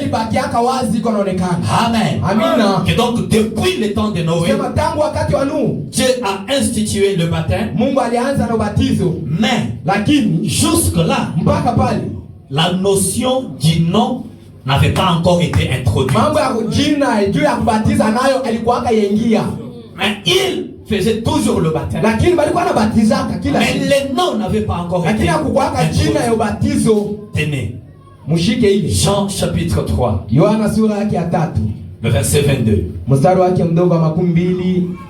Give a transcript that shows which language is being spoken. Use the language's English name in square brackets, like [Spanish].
[Swahili] ilibakiaka wazi iko naonekana. [French] Amen. [Swahili] Amina. [French] Et donc depuis le temps de Noé, [Swahili] Sema tangu wakati wa Nuhu [French] Dieu a institué le baptême, [Swahili] Mungu alianza na ubatizo, [French] mais [Swahili] lakini [French] jusque-là, [Swahili] mpaka pale [French] la notion du nom n'avait pas encore été introduite. [Swahili] mambo ya jina juu ya kubatiza nayo alikuwaka yaingia, [French] Mais il faisait toujours le baptême. [Swahili] lakini balikuwa nabatizaka kila [French] Mais [Swahili] siku, [French] le nom n'avait pas encore été [Swahili] lakini hakukuwaka jina ya [French] introduit. [Swahili] ubatizo. [French] Tenez, [Swahili] Mshike ile [French] Jean chapitre 3, [Swahili] Yohana sura yake ya 3 [French] le verset 22 [Swahili] mstari wake mdogo wa 2